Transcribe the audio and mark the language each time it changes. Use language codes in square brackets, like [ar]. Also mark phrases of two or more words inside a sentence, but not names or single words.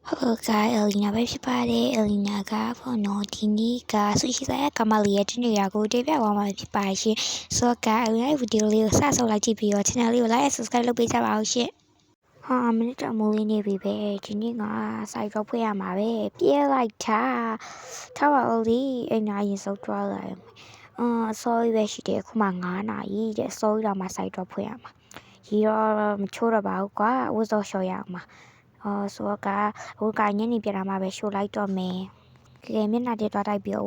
[en] Hello guys, [my] Elena ပဲဖြစ်ပါတယ်။ Elena ကပေါ့နော်ဒီနေ့ကဆူရှီဆိုင်ကမလေးရဲ့တနေ့ရာကိုတင်ပြသွားမှာဖြစ်ပါရှင်။ဆိုတော့ Elena ဗီဒီယိုလေးကိုစဆုံးလိုက်ကြည့်ပြီးတော့ channel လေးကို [en] like and subscribe [my] လုပ်ပေးကြပါဦးရှင်။မိနစ်တော့မိုးလေးနေပြီပဲ။ဒီနေ့ကစိုက်တော့ဖွင့်ရမှာပဲ။ပြဲလိုက်ထားပါဦးလေ ။အိမ်နာရင်စုပ်သွားလိုက်။ sorry ပဲရှိတယ်ခုမှ9နာရီတဲ့ sorry တော့မှစိုက်တော့ဖွင့်ရမှာ။ရီတော့မချိုးတော့ပါဘူးကွာ။ဝတ်စောလျှော်ရအောင်ပါ။ဆိုတော့ဟိုကညနေပြန်လာမှပဲရှို့လိုက်တော့မယ်။ကဲမျက်နှာတက်သွားတိုက်ပြီးတော့